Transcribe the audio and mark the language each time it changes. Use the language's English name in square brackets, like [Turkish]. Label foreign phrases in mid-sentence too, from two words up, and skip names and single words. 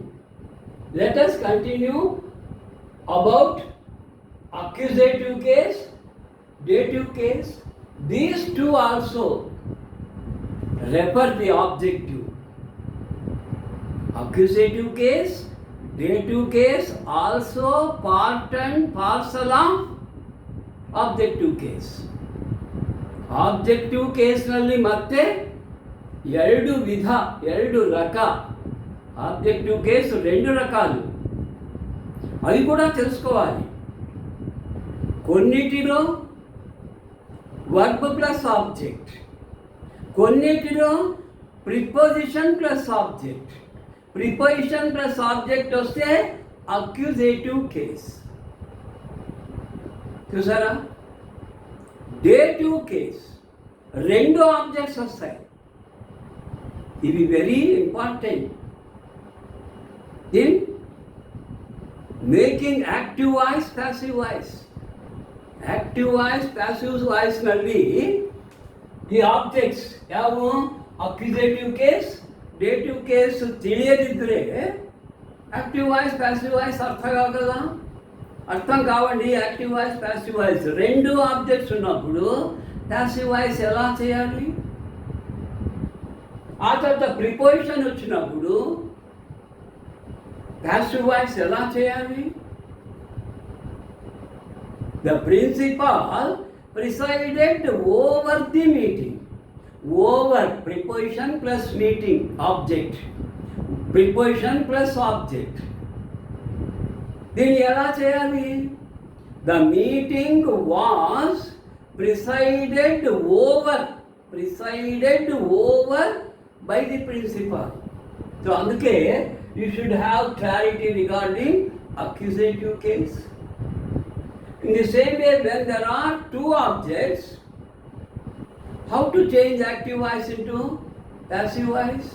[English] Let us continue about accusative case, dative case. These two also refer the objective. Accusative case, dative case also part and parcel of objective case. objective case [Kannada] ಮತ್ತೆ ಎರಡು ರಕ. [English] objective case [Telugu] 2 రకాలు, అవి కూడా తెలుసుకోవాలి. [English] కొన్నిటిలో verb plus object, కొన్నిటిలో preposition plus object. preposition plus object వస్తే accusative case. చూసారా? dative case 2 objects వస్తాయి. ఇవి very important in making active voice, passive voice. active voice, passive voice ಈ ಆಬ್ಜೆಕ್ಟ್ಸ್ ಯಾವುವು? accusative case, dative case ತಿಳಿಯದಿದ್ದರೆ active voice, passive voice [Telugu] అర్థం కావండి. [English] active voice, passive voice 2 objects ఉన్నప్పుడు passive voice [Telugu] ఎలా చేయాలి? ఆ తర్వాత ప్రిపోజిషన్ వచ్చినప్పుడు [English] passive voice [Telugu] ఎలా చేయాలి? [English] The principal presided over the meeting. Over preposition plus meeting object. Preposition plus object. [Telugu] దీన్ని ఎలా చేయాలి? [English] The meeting was presided over by the principal. So అందుకే you should have clarity regarding accusative case. In the same way, when there are 2 objects, how to change active voice into passive voice?